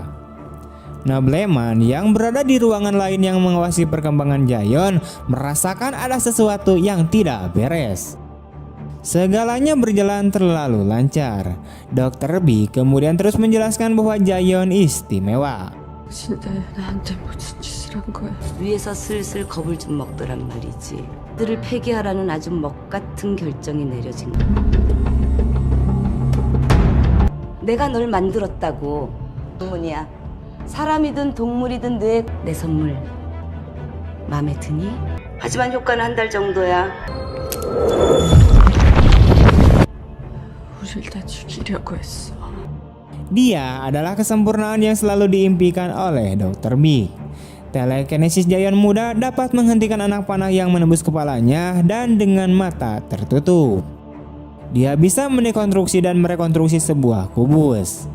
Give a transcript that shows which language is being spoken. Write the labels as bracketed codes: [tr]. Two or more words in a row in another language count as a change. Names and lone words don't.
[id] Nobleman yang berada di ruangan lain yang mengawasi perkembangan Jayon merasakan ada sesuatu yang tidak beres. Segalanya berjalan terlalu lancar. Dr. B kemudian terus menjelaskan bahwa Jayon istimewa. [ko] 진짜 나한테 무슨 짓을 한 거야? 위에서 슬슬 겁을 좀 먹더란 말이지. 들을 폐기하라는 아주 먹같은 결정이 내려진 거야. 내가 널 만들었다고. 동문이야. 사람이든 동물이든 내 선물 마음에 드니? 하지만 효과는 한 달 정도야. 우릴 다 죽이려고 했어. [id] Dia adalah kesempurnaan yang selalu diimpikan oleh Dr. Big. Telekinesis Jayon muda dapat menghentikan anak panah yang menembus kepalanya dan dengan mata tertutup. Dia bisa mendekonstruksi dan merekonstruksi sebuah kubus.